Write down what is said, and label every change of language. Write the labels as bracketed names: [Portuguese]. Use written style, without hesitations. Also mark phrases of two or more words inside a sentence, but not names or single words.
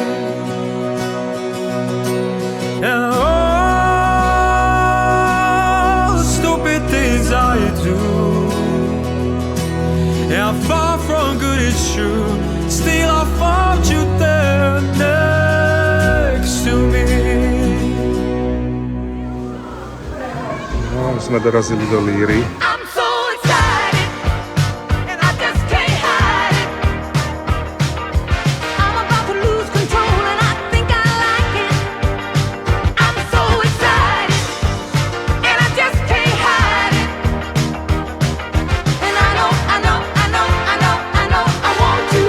[English] And all the stupid things I do, how far from good it's true, still I found you there next to me. [Slovak] No, sme dorazili do Líry. [English] I'm so excited, and I just can't hide it. I'm about to lose control, and I think I like it. I'm so excited, and I just can't hide it. And I know I want to.